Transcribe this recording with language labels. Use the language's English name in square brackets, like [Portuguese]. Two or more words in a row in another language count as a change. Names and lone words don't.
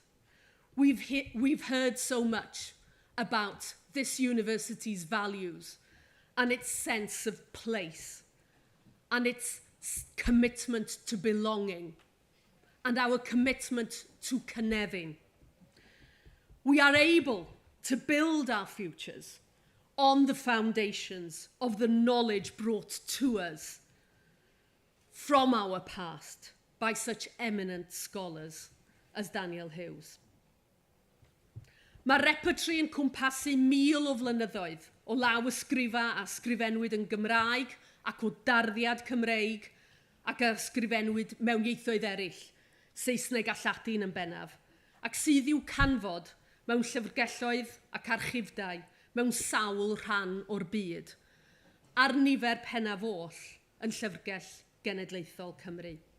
[English] We've heard so much about this university's values and its sense of place and its commitment to belonging and our commitment to Cynefin. We are able to build our futures on the foundations of the knowledge brought to us from our past by such eminent scholars as Daniel Hughes. [Welsh] Mae'r repertory yn cwmpasu 1,000 o flynyddoedd o law ysgrifa a sgrifenwyd yn Gymraeg ac o darddiad Cymreig ac a sgrifenwyd mewn ieithoedd eraill, Saesneg a Lladin yn bennaf, ac sydd i'w canfod mewn llyfrgelloedd ac archifdau mewn sawl rhan o'r byd, ar nifer pennaf oll yn Llyfrgell Genedlaethol Cymru.